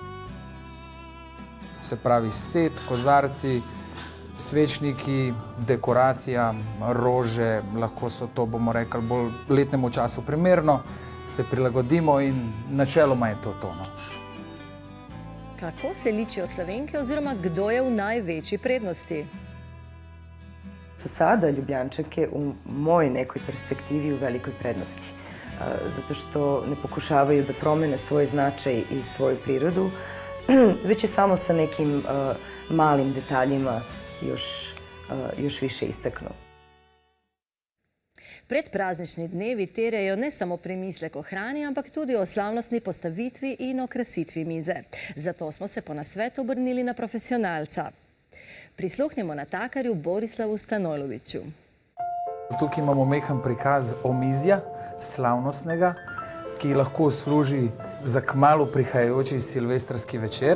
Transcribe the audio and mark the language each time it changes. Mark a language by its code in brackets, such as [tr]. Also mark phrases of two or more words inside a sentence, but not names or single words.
[sl] Se pravi set, kozarci, svečniki, dekoracija, rože, lahko so to, bomo rekli, bolj letnemu času primerno, se prilagodimo in načeloma je to to. Kako se ličijo Slovenke oziroma kdo je v največji prednosti? [sr] Su sada Ljubljančanke u mojoj nekoj perspektivi u velikoj prednosti. Zato što ne pokušavaju da promene svoj značaj i svoju prirodu, već je samo sa nekim malim detaljima još više istaknu. [sl] Predpraznični dnevi terjajo ne samo premislek o hrani, ampak tudi o slavnostni postavitvi in okrasitvi mize. Zato smo se po nasvet obrnili na profesionalca. Prisluhnemo natakarju Borislavu Stanojloviću. Tukaj imamo mehen prikaz omizja, slavnostnega, ki lahko služi za kmalu prihajajoči silvestrski večer.